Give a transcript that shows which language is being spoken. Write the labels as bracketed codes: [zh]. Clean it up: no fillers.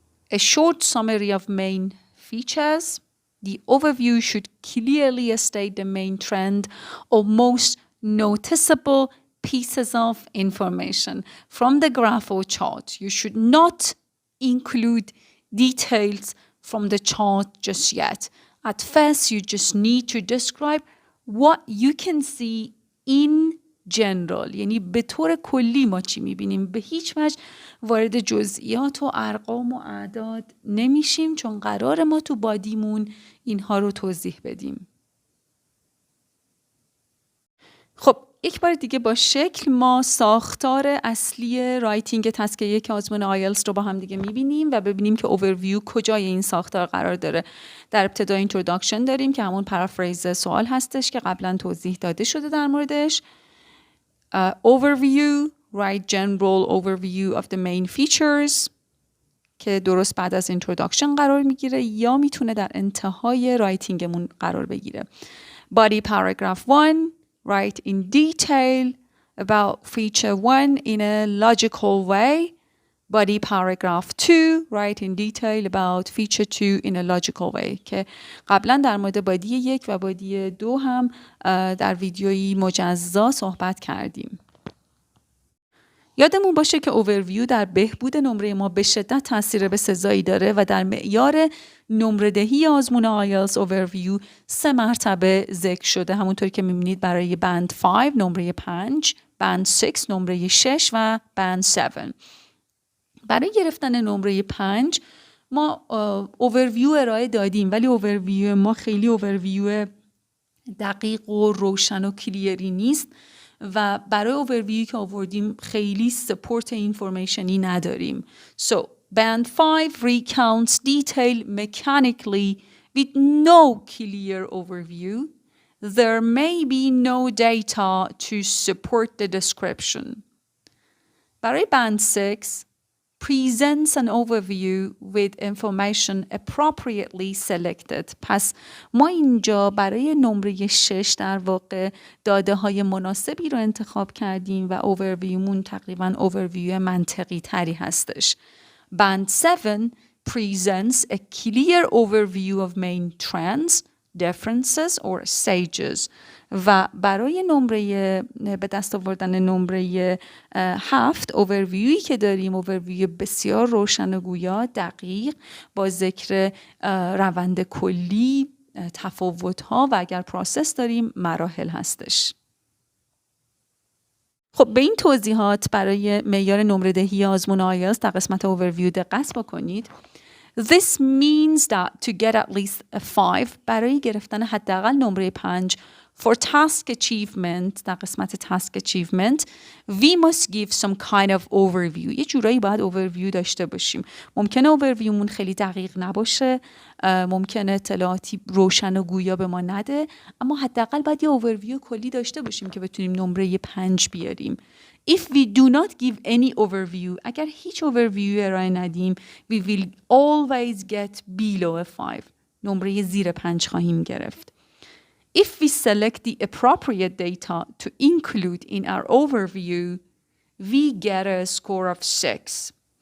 [en] A short summary of main features. The overview should clearly state the main trend or most noticeable pieces of information from the graph or chart. You should not include details from the chart just yet. At first, you just need to describe what you can see in general. [fa] یعنی به طور کلی ما چی میبینیم. به هیچ وجه وارد جزئیات و ارقام و اعداد نمیشیم، چون قرار ما تو بادیمون اینها رو توضیح بدیم. خب یک بار دیگه با شکل ما ساختار اصلی رایتینگ تسک 1 آزمون آیلتس رو با هم دیگه میبینیم و ببینیم که اوورویو کجای این ساختار قرار داره. در ابتدا اینتروداکشن داریم که همون پارافریز سوال هستش که قبلا توضیح داده شده در موردش. [en] Overview, write general overview of the main features [fa] که درست بعد از introduction قرار میگیره یا میتونه در انتهای رایتینگمون قرار بگیره. [en] Body paragraph 1, write in detail about feature 1 in a logical way. Body paragraph 2, write in detail about feature 2 in a logical way [fa] که قبلا در مورد بادی 1 و بادی 2 هم در ویدیویی مجزا صحبت کردیم. یادمون باشه که اوورویو در بهبود نمره ما به شدت تاثیر بسزایی داره و در معیار نمره دهی آزمون آیلتس اوورویو 3 مرتبه ذکر شده، همونطور که می‌بینید برای بند 5 نمره 5، بند 6 نمره 6 و بند 7. برای گرفتن نمره 5 ما اوورویو ارائه دادیم، ولی اوورویو ما خیلی اوورویو دقیق و روشن و کلیری نیست و برای اوورویو که آوردیم خیلی سپورت اینفورمیشنی نداریم. [en] So band 5 recounts detail mechanically with no clear overview. There may be no data to support the description. [fa] برای band 6 [en] presents an overview with information appropriately selected. [fa] پس ما اینجا برای نمره 6 در واقع داده های مناسبی رو انتخاب کردیم و overviewمون تقریبا overview منطقی تری هستش. [en] Band 7 presents a clear overview of main trends, differences or stages. [fa] و برای نمره به دست آوردن نمره 7 اوورویویی که داریم اوورویو بسیار روشن و گویا دقیق با ذکر روند کلی، تفاوت‌ها و اگر پروسس داریم مراحل هستش. خب به این توضیحات برای معیار نمره دهی آزمون آیلتس در قسمت اوورویو دقت بکنید. [en] This means that to get at least a 5 [fa] برای گرفتن حداقل نمره 5 [en] for task achievement [fa] در قسمت task achievement [en] we must give some kind of overview. [fa] یه جورایی باید overview داشته باشیم. ممکنه overviewمون خیلی دقیق نباشه، ممکنه اطلاعاتی روشن و گویا به ما نده، اما حداقل باید یه overview کلی داشته باشیم که بتونیم نمره 5 بیاریم. [en] If we do not give any overview [fa] اگر هیچ overview ارائه ندیم [en] we will always get below a 5 [fa] نمره زیر 5 خواهیم گرفت. [en] If we select the appropriate data to include in our overview, we get a score of 6.